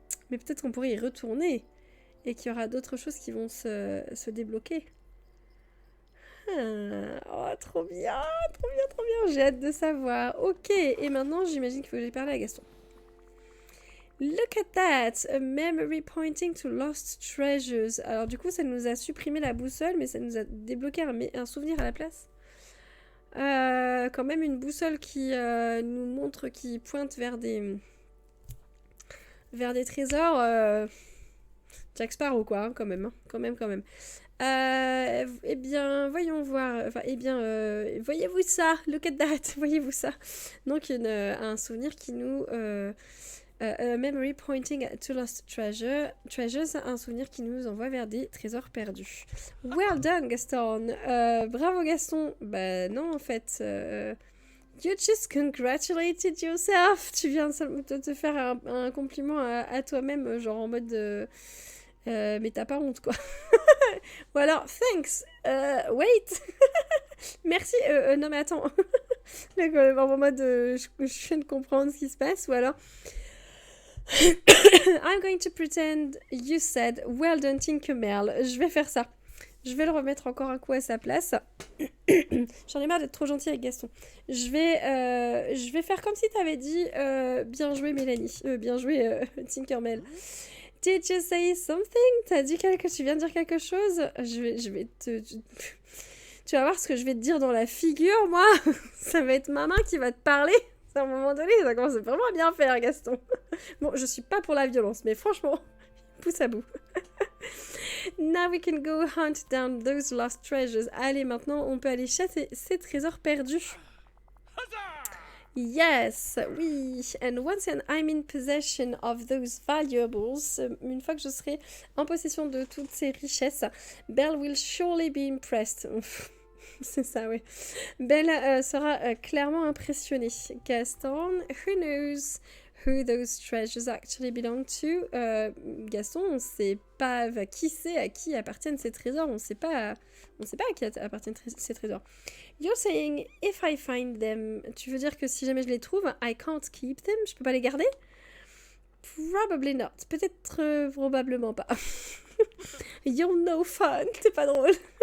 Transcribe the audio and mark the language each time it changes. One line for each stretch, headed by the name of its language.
French: Mais peut-être qu'on pourrait y retourner et qu'il y aura d'autres choses qui vont se débloquer. Oh, trop bien, trop bien, trop bien. J'ai hâte de savoir. Ok, et maintenant, j'imagine qu'il faut que j'aille parler à Gaston.
English: Look at that, a memory pointing to lost treasures.
French: Alors du coup, ça nous a supprimé la boussole, mais ça nous a débloqué un souvenir à la place. Quand même une boussole qui nous montre, qui pointe vers des trésors. Jack Sparrow, quoi, hein, quand même. Hein, quand même. Eh bien, voyons voir. Enfin, voyez-vous ça?
English: Look at that.
French: Voyez-vous ça? Donc, un souvenir qui nous...
English: memory pointing to lost treasures,
French: un souvenir qui nous envoie vers des trésors perdus.
English: Well done,
French: Gaston. Bravo, Gaston. Bah non, en fait...
English: you just congratulated yourself.
French: Tu viens de te faire un compliment à toi-même, genre en mode... mais t'as pas honte, quoi. Ou alors,
English: thanks, wait.
French: Merci, non mais attends. En mode, je viens de comprendre ce qui se passe. Ou alors,
English: I'm going to pretend you said, well done, Tinkerbell.
French: Je vais faire ça. Je vais le remettre encore un coup à sa place. J'en ai marre d'être trop gentille avec Gaston. Je vais faire comme si t'avais dit, bien joué Mélanie, bien joué Tinkerbell.
English: Did you say something?
French: Tu viens de dire quelque chose? Je vais tu vas voir ce que je vais te dire dans la figure, moi. Ça va être ma main qui va te parler. À un moment donné, ça commence vraiment à bien faire, Gaston. Bon, je suis pas pour la violence, mais franchement, pouce à bout.
English: Now we can go hunt down those lost treasures.
French: Allez, maintenant, on peut aller chasser ces trésors perdus.
English: Yes,
French: oui.
English: And once I'm in possession of those valuables,
French: une fois que je serai en possession de toutes ces richesses,
English: Belle will surely be impressed.
French: C'est ça, oui. Belle sera clairement impressionnée.
English: Gaston, who knows who those treasures actually belong to?
French: Gaston, on ne sait pas qui c'est, à qui appartiennent ces trésors. On ne sait pas à qui appartiennent ces trésors.
English: You're saying if I find them,
French: tu veux dire que si jamais je les trouve,
English: I can't keep them,
French: je peux pas les garder?
English: Probably not.
French: Peut-être probablement pas.
English: You're no fun,
French: c'est pas drôle.